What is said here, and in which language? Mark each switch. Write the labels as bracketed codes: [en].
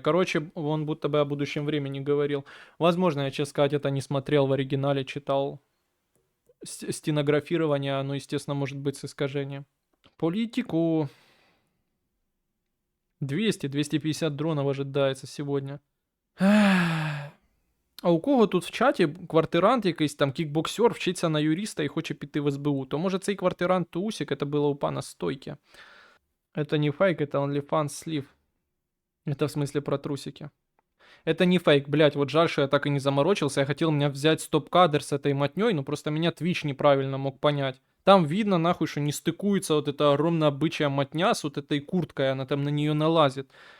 [ru] Короче, он будто бы о будущем времени говорил. Возможно, я, честно сказать, это не смотрел в оригинале, читал стенографирование, оно, естественно, может быть с искажением. Политику. 200-250 дронов ожидается сегодня. [uk] А у кого тут в чаті квартирант якийсь там кікбоксер вчиться на юриста і хоче піти в СБУ, то може цей квартирант Тусик, [ru] это было у пана Стойки. Это не фейк, это OnlyFans слив. Это в смысле про трусики. Это не фейк, блять, вот жаль, что я так и не заморочился. Я хотел меня взять стоп-кадр с этой мотней, но просто меня Twitch неправильно мог понять. Там видно, нахуй, что не стыкуется вот эта огромная бычья мотня с вот этой курткой, она там на нее налазит.